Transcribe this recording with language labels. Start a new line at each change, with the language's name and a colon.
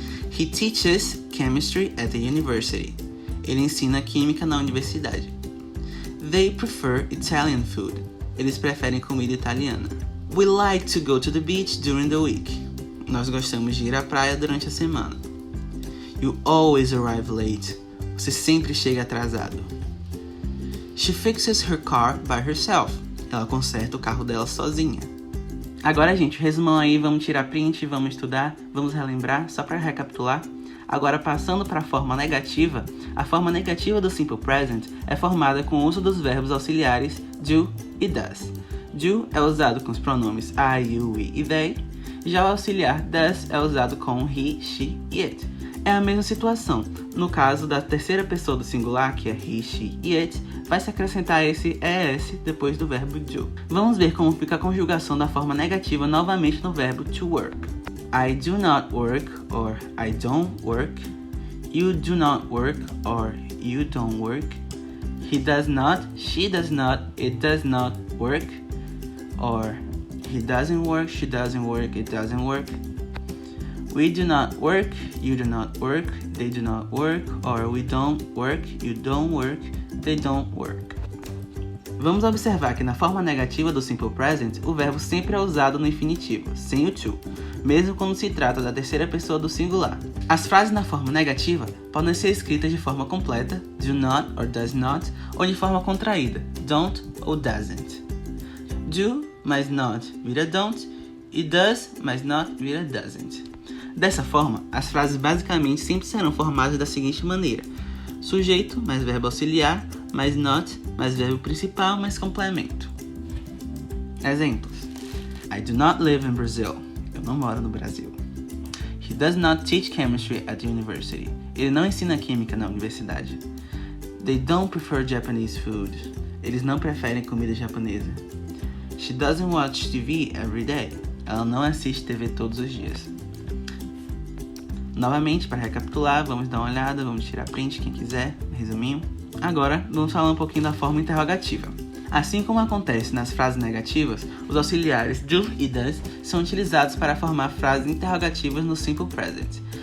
English: He teaches chemistry at the university.
Portuguese: Ele ensina química na universidade.
English: They prefer Italian food.
Portuguese: Eles preferem comida italiana.
English: We like to go to the beach during the week.
Portuguese: Nós gostamos de ir à praia durante a semana.
English: You always arrive late.
Portuguese: Você sempre chega atrasado.
English: She fixes her car by herself.
Portuguese: Ela conserta o carro dela sozinha. Agora, gente, resumão aí, vamos tirar print, vamos estudar, vamos relembrar, só para recapitular. Agora, passando para a forma negativa do Simple Present é formada com o uso dos verbos auxiliares do e does. Do é usado com os pronomes I, you, we e they. Já o auxiliar does é usado com he, she e it. É a mesma situação. No caso da terceira pessoa do singular, que é he, she e it, vai se acrescentar esse ES depois do verbo do. Vamos ver como fica a conjugação da forma negativa novamente no verbo to work.
English: I do not work or I don't work. You do not work or you don't work. He does not, she does not, it does not work. Or he doesn't work, she doesn't work, it doesn't work. We do not work, you do not work, they do not work, or we don't work, you don't work, they don't work.
Portuguese: Vamos observar que na forma negativa do Simple Present, o verbo sempre é usado no infinitivo, sem o to, mesmo quando se trata da terceira pessoa do singular. As frases na forma negativa podem ser escritas de forma completa, do not or does not, ou de forma contraída, don't ou doesn't. Do mais not vira don't, e does mais not vira doesn't. Dessa forma, as frases basicamente sempre serão formadas da seguinte maneira: sujeito mais verbo auxiliar, mais not, mais verbo principal, mais complemento.
English: Exemplos: I do not live in Brazil.
Portuguese: Eu não moro no Brasil.
English: He does not teach chemistry at the university.
Portuguese: Ele não ensina química na universidade.
English: They don't prefer Japanese food.
Portuguese: Eles não preferem comida japonesa.
English: She doesn't watch TV every day.
Portuguese: Ela não assiste TV todos os dias. Novamente, para recapitular, vamos dar uma olhada, vamos tirar print quem quiser, resuminho. Agora, vamos falar um pouquinho da forma interrogativa. Assim como acontece nas frases negativas, os auxiliares do e does são utilizados para formar frases interrogativas no simple present.